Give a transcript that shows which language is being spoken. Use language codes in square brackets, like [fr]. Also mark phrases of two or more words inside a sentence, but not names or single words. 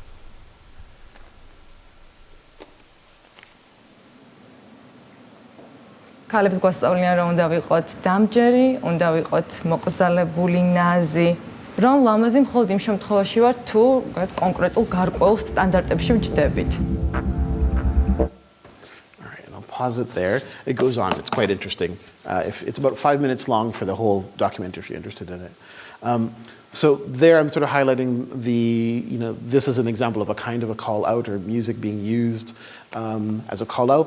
[ka] ქალებს გვასწავლიან, რომ უნდა ვიყოთ დამჯერი, უნდა ვიყოთ მოკრძალებული, ნაზი, რომ ლამაზი მხოლოდ იმ შემთხვევაში ვარ, თუ კონკრეტულ გარკვეულ სტანდარტებში ვჯდებით. [en] Pause it there. It goes on. It's quite interesting. It's about 5 minutes long for the whole document if you're interested in it. So there I'm sort of highlighting this is an example of a kind of a call out or music being used as a call out.